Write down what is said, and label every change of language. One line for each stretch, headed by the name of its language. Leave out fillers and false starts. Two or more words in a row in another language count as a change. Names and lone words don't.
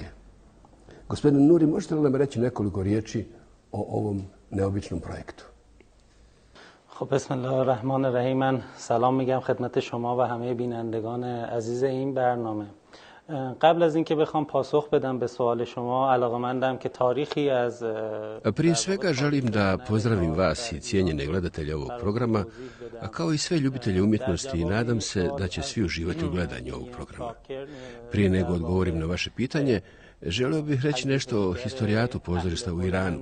Bosnian: Gospodine Nuri, možete li nam reći nekoliko riječi o ovom neobičnom projektu?
Persian: خب بسم الله الرحمن الرحیم. من سلام میگم خدمت شما و همه بینندگان عزیز این برنامه. قبل از اینکه بخوام پاسخ بدم به سوال شما علاقه‌مندم که تاریخی از
Bosnian: Prije svega želim da pozdravim vas i cijenjene gledatelje ovog programa, a kao i sve ljubitelje umjetnosti, i nadam se da će svi uživati u gledanju ovog programa. Prije nego odgovorim na vaše pitanje, želio bih reći nešto o historijatu pozorišta u Iranu.